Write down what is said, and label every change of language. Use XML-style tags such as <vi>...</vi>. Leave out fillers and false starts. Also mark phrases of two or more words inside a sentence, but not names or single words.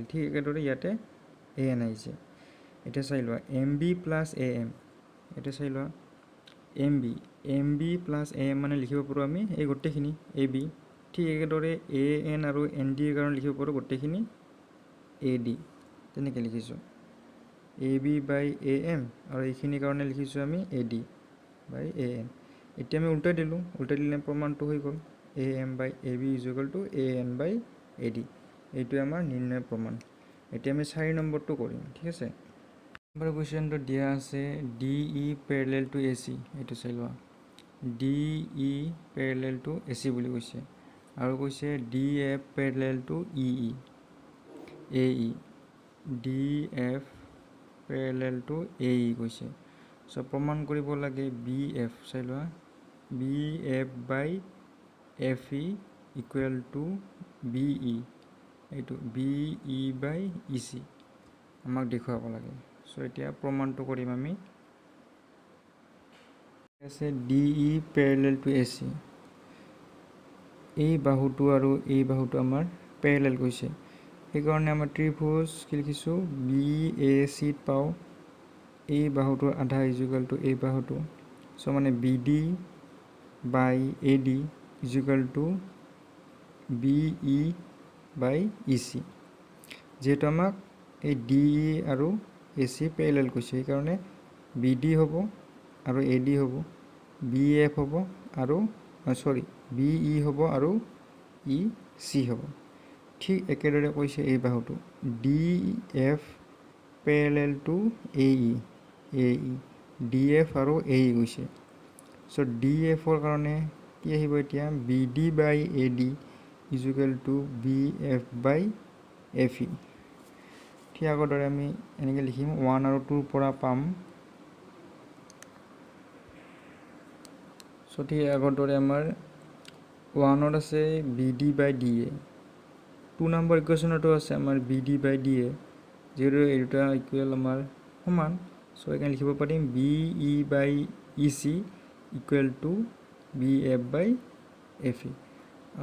<as>ঠিক একেদৰে ইয়াতে AN আহিছে। এতিয়া চাই লোৱা</as> <en>MB plus AM,</en> <as>এতিয়া চাই লোৱা</as> <en>MB plus AM</en> <as>মানে লিখিব পাৰোঁ আমি এই গোটেইখিনি AB। ঠিক একেদৰে AN আৰু NDৰ কাৰণে লিখিব পাৰোঁ গোটেইখিনি AD। তেনেকৈ লিখিছোঁ</as> <en>AB by AM,</en> <as>আৰু এইখিনিৰ কাৰণে লিখিছোঁ আমি</as> <en>AD by AN।</en> <as>এতিয়া আমি উল্টাই দিলোঁ, উল্টাই দিলে প্ৰমাণটো হৈ গ'ল</as> <en>AM by AB is equal to AN by AD।</en> <as>এইটোৱে আমাৰ নিৰ্ণয় প্ৰমাণ। এতিয়া আমি 4 নম্বৰটো কৰিম। ঠিক আছে, নম্বৰ কুৱেশ্যনটো দিয়া আছে</as> <en>DE parallel to AC,</en> <as>এইটো চাই লোৱা</as> <en>DE parallel to AC</en> <as>বুলি কৈছে, আৰু কৈছে</as> <en>DF parallel to EE AE, DF parallel to AE</en> <as>কৈছে। চ' প্ৰমাণ কৰিব লাগে BF, চাই লোৱা</as> <en>BF by FE equal to BE,</en> <as>এইটো</as> <en>BE by EC</en> <as>আমাক দেখুৱাব লাগে। চ' এতিয়া প্ৰমাণটো কৰিম আমি। আছে</as> <en>DE parallel to AC,</en> <as>এই বাহুটো আৰু এই বাহুটো আমাৰ পেৰেলেল কৈছে, সেইকাৰণে আমাৰ ত্ৰিভুজ কি লিখিছোঁ BACত পাওঁ এই বাহুটোৰ আধা</as> <en>is equal to</en> <as>এই বাহুটো। চ' মানে</as> <en>BD by AD is equal to BE by EC.</en> <as>যিহেতু আমাক এই DE আৰু AC পেৰেলেল কৈছে, সেইকাৰণে BD হ'ব আৰু AD হ'ব, BF হ'ব আৰু BE হ'ব আৰু EC হ'ব। ঠিক একেদৰে কৈছে এই বাহুটো</as> <en>DF parallel to AE,</en> <as>DF আৰু AE কৈছে। চ' DFৰ কাৰণে কি আহিব এতিয়া</as> <en>BD by AD is equal to BF by FE।</en> <as>ঠিক আগৰ দৰে আমি এনেকৈ লিখিম, 1 আৰু 2ৰ পৰা পাম। চ' ঠিক আগৰ দৰে আমাৰ 1ত আছে</as> <en>BD by DA,</en> <as>2 নম্বৰ ইকুৱেশ্যনতো আছে আমাৰ</as> <en>BD by DA,</en> <as>যিহেতু এই দুটা ইকুৱেল আমাৰ সমান, চ' এইকাৰণে লিখিব পাৰিম</as> <en>BE by EC equal to BF by FE।</en>